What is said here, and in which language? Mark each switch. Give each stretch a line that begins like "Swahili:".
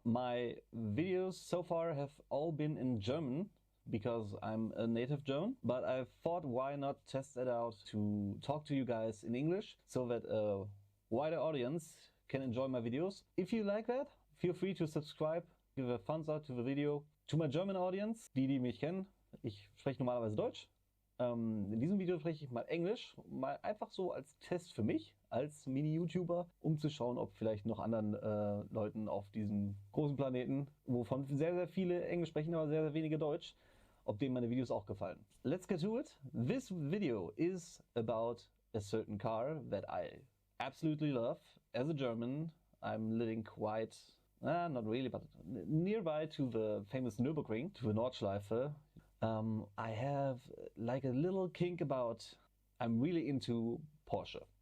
English: My videos so far have all been in German because I'm a native German, but I thought why not test it out to talk to you guys in English so that a wider audience can enjoy my videos. If you like that, feel free to subscribe, give a thumbs up to the video. To my German audience,
German: die mich kennen, ich spreche normalerweise Deutsch. In diesem Video spreche ich mal Englisch, mal einfach so als Test für mich, als Mini-YouTuber, um zu schauen, ob vielleicht noch anderen Leuten auf diesem großen Planeten, wovon sehr, sehr viele Englisch sprechen, aber sehr, sehr wenige Deutsch, ob denen meine Videos auch gefallen.
English: Let's get to it. This video is about a certain car that I absolutely love. As a German, I'm living quite, not really, but nearby to the famous Nürburgring, to the Nordschleife. I have like a little kink about, I'm really into Porsche.